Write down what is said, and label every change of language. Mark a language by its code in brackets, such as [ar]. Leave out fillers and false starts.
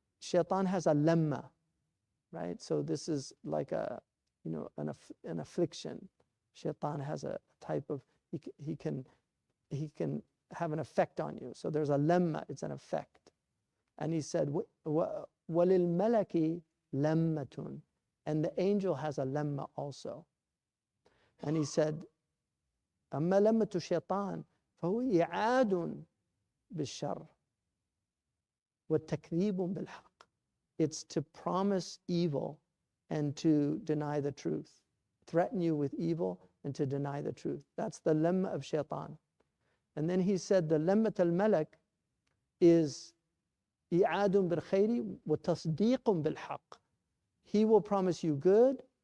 [en] Shaitan has a lamma, right? So this is like an affliction. Shaitan has a type of, he can have an effect on you. So there's a lamma, it's an effect. And he said, [ar] وَلِلْمَلَكِ لَمَّةٌ. [en] And the angel has a lamma also. And he said, [ar] أما لمة الشيطان فهو إعاد بالشر والتكذيب بالحق. [en] It's to promise evil and to deny the truth. Threaten you with evil and to deny the truth. That's the lamma of shaitan. And then he said the lammat al-malak is [ar] إعاد بالخير وتصديق بالحق. [en] He will promise you good